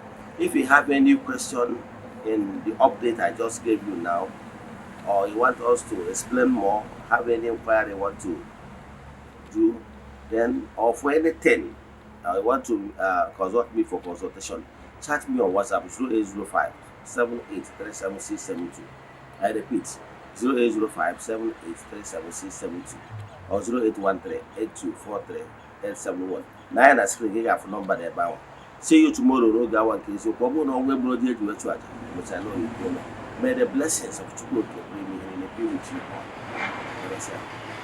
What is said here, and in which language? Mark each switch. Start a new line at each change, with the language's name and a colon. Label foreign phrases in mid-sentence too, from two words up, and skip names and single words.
English: If you have any question in the update I just gave you now, or you want us to explain more, have any inquiry you want to do, then, or for anything, you want to consult me for consultation, chat me on WhatsApp 0805 7837 I repeat, 0805 7837 or 0813 8243 871.
Igbo: Now na screen gị ga-afụ nọmba n'ebe ahụ.
English: See you tomorrow
Igbo: n'oge awa nke eziokwu. Ọ bụrụ na ọnwa egburu dị eji wetu aja,
English: which I know you know. May the blessings of Chukwu be with you all.